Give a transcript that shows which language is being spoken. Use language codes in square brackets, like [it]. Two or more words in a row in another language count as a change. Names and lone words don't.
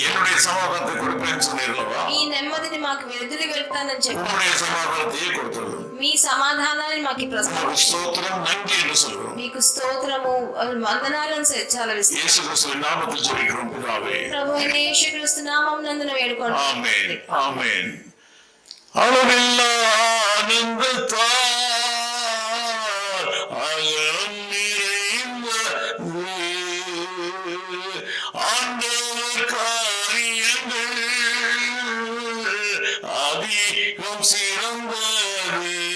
[ta] என்னுடைய சமாதானத்தை கொடுப்பேன்னு சொன்னீர்களா? [te] ఈ నెమ్మదిని మాకు వెదిలి వెళ్తానని చెప్పారు. [ta] உங்களுடைய சமாதானத்தையே கொடுத்தது. [te] మీ సమాధానాన్ని మాకు ప్రసాదించండి. [ta] ஸ்தோத்திரம், நன்றி என்று சொல்கிறோம். [te] మీకు స్తోత్రము వందనాలను సెలవిస్తాను. [ta] இயேசு கிறிஸ்துவின் நாமத்தில் ஜெபிக்கிறோம் பிதாவே. [te] ప్రభు అయిన యేసుక్రీస్తు నామమునందున వేడుకోండి. [ta] ஆமென் ஆமென். அளவில்லா ஆனந்தத்தால் அகலம் நிறைந்த ஆண்டவர் காரியங்கள் அதிகம் சிறந்தது.